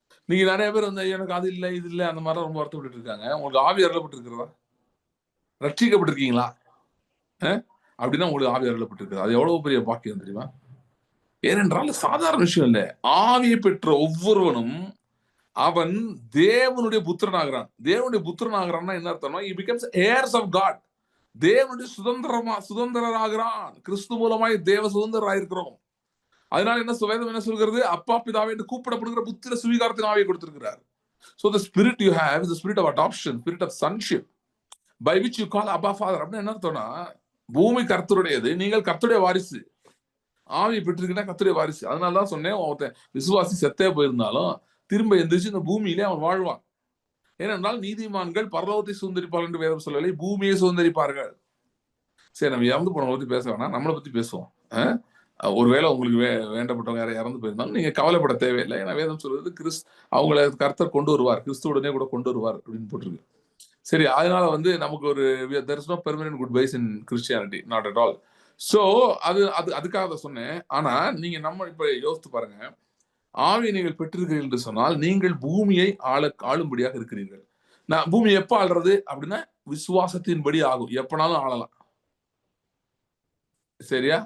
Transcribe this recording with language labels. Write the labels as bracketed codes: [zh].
[ta] நீங்க நிறைய பேர் வந்து எனக்கு அது இல்லை இது இல்லை அந்த மாதிரிலாம் ரொம்ப வருத்தப்பட்டு இருக்காங்க. உங்களுக்கு ஆவி அருளப்பட்டு இருக்கிறதா? ரட்சிக்கப்பட்டிருக்கீங்களா? அப்படின்னா உங்களுக்கு ஆவி அருளப்பட்டு இருக்கிறது, அது எவ்வளவு பெரிய பாக்கியம் தெரியுமா? ஏனென்றால் சாதாரண விஷயம் இல்லை. ஆவியை பெற்ற ஒவ்வொருவனும் அவன் தேவனுடைய புத்திரனாகிறான். தேவனுடைய புத்திரனாகிறான்னா என்ன அர்த்தம்னா [en] he becomes heirs of God. [ta] தேவனுடைய சுதந்திரராகிறான். கிறிஸ்து மூலமாய் தேவ சுதந்திரராயிருக்கிறோம். அதனால வேதம் என்ன சொல்கிறது? அப்பா பிதாவே என்று கூப்பிடப்படுகிற புத்திர சுவீகாரத்தின் ஆவியை கொடுத்திருக்கிறார். [en] So the spirit you have is the spirit of adoption, spirit of sonship, by which you call Abba Father. [ta] அப்படின்னு என்ன அர்த்தம்னா பூமி கர்த்தருடையது, நீங்கள் கர்த்தருடைய வாரிசு. ஆவியை பெற்றிருக்கா கர்த்தருடைய வாரிசு. அதனாலதான் சொன்னேன், ஒருத்தன் விசுவாசி செத்தே போயிருந்தாலும் திரும்ப எந்திரிச்சு இந்த பூமியிலே அவன் வாழ்வான். ஏனென்றால் நீதிமான்கள் பரலோகத்தை சுதந்திரிப்பார்கள் என்று வேதம் சொல்லலை, பூமியை சுதந்திரிப்பார்கள். சரி, நம்ம இறந்து போனவங்களை பத்தி பேச வேணாம், நம்மளை பத்தி பேசுவோம். ஒருவேளை உங்களுக்கு வேண்டப்பட்டவங்க யாரும் இறந்து போயிருந்தாலும் நீங்க கவலைப்பட தேவையில்லை. ஏன்னா வேதம் சொல்றது அவங்களை கர்த்தர் கொண்டு வருவார், கிறிஸ்துவுடனே கூட கொண்டு வருவார் அப்படின்னு போட்டிருக்கு. சரி, அதனால வந்து நமக்கு ஒரு [en] there is no permanent goodbyes in Christianity, not at all. [ta] So அதுக்காக தான் சொன்னேன். ஆனா நீங்க நம்ம இப்ப யோசித்து பாருங்க, ஆவியை நீங்கள் பெற்றிருக்கிறீர்கள் என்று சொன்னால் நீங்கள் பூமியை ஆளும்படியாக இருக்கிறீர்கள். நான் பூமி எப்ப ஆள்றது அப்படின்னா விசுவாசத்தின்படி ஆகும். எப்பனாலும் ஆளலாம், சரியா?